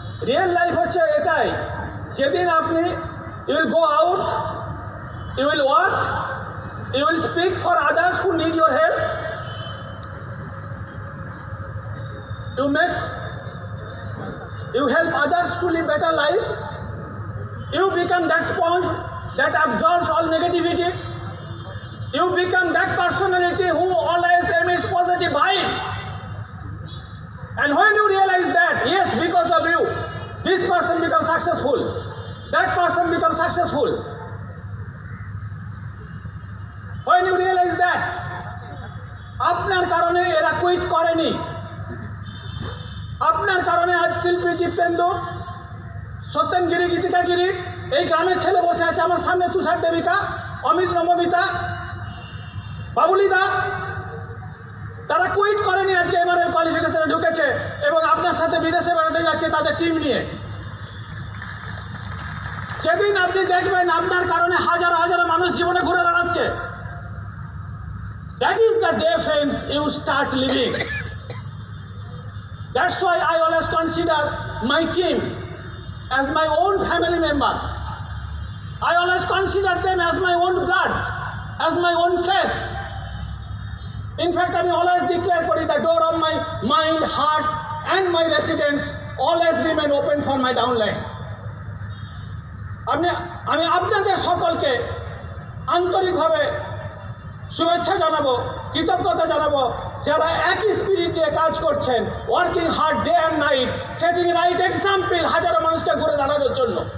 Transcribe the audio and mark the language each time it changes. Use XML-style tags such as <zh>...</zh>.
<en>Real life</en> <bn>হচ্ছে এটাই, যেদিন আপনি</bn> <en>you will go out, you will work, you will speak for others who need your help, you help others to live better life, you become that sponge that absorbs all negativity. You become that personality who always emits positive vibes. And when you realize that, yes, because of you, this person becomes successful, that person becomes successful. When you realize that,</en> <bn>আপনার কারণে এরা quit করেনি, আপনার কারণে আজ শিল্পী দীপ্তেন্দু, সত্যেনগিরি, গীতিকাগিরি, এই গ্রামের ছেলে বসে আছে আমার সামনে, তুষার দেবিকা, অমিত নবমিতা, বাবুলিদা, তারা কুইট করেনি, আজকে এমআরএল কোয়ালিফিকেশনে ঢুকেছে এবং আপনার সাথে বিদেশে বেড়াতে যাচ্ছে তাদের টিম নিয়ে। যেদিন আপনি দেখবেন আপনার কারণে হাজার হাজার মানুষ জীবনে ঘুরে দাঁড়াচ্ছে,</bn> <en>that is the day, friends, you start living. That's why I always consider my team as my own family member. I always consider them as my own blood, as my own flesh. In fact, I always declare for the door of my mind, heart, and my residence always remain open for my downline.</en> <bn>আমি আপনাদের সকলকে আন্তরিকভাবে শুভেচ্ছা জানাবো, কৃতজ্ঞতা জানাবো, যারা একই স্পিরিট দিয়ে কাজ করছেন,</bn> <en>working hard day and night, setting right example</en> <bn>হাজারো মানুষকে ঘুরে দাঁড়ানোর জন্য।</bn>